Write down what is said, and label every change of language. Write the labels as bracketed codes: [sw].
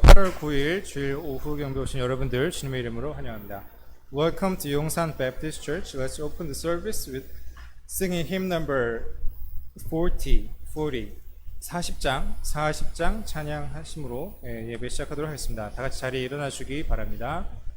[ko] 8월 9일 주일 오후 경배 오신 여러분들 주님의 이름으로 환영합니다. [en] Welcome to Yongsan Baptist Church. Let's open the service with singing hymn number [ko] 40장 찬양하심으로 예배 시작하도록 하겠습니다. 다 같이 자리에 일어나 주기 바랍니다.